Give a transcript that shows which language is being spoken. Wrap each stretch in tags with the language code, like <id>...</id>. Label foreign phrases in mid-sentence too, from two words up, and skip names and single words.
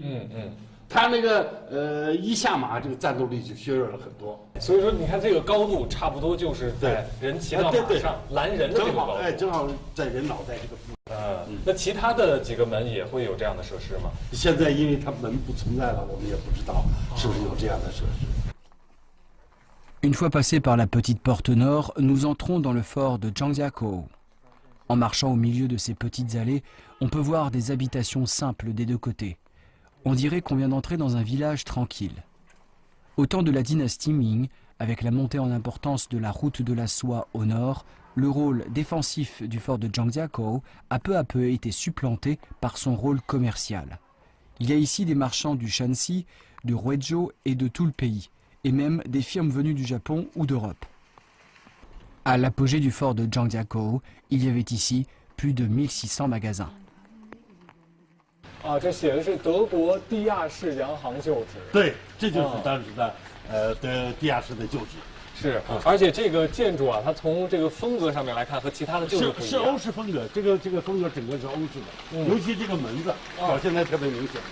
<zh>他那个一下马，这个战斗力就削弱了很多。所以说，你看这个高度差不多就是在人骑到马上拦人的这个高度。正好在人脑袋这个部分。那其他的几个门也会有这样的设施吗？现在因为它门不存在了，我们也不知道是不是有这样的设施。</zh> <fr>Une fois passés par la petite porte nord, nous entrons dans le fort de Zhangjiakou. En marchant au milieu de ces petites allées, on peut voir des habitations simples des 2 côtés. On dirait qu'on vient d'entrer dans un village tranquille. Au temps de la dynastie Ming, avec la montée en importance de la route de la soie au nord, le rôle défensif du fort de Zhangjiakou a peu à peu été supplanté par son rôle commercial. Il y a ici des marchands du Shanxi, de Huizhou et de tout le pays, et même des firmes venues du Japon ou d'Europe. À l'apogée du fort de Zhangjiakou, il y avait ici plus de 1600 magasins.</fr> <zh>啊，这写的是德国地亚式洋行旧址。对，这就是当时的地亚式的旧址。是，而且这个建筑啊，它从这个风格上面来看和其他的旧址不一样。是欧式风格，这个风格整个是欧式的，尤其这个门子表现得特别明显。</zh>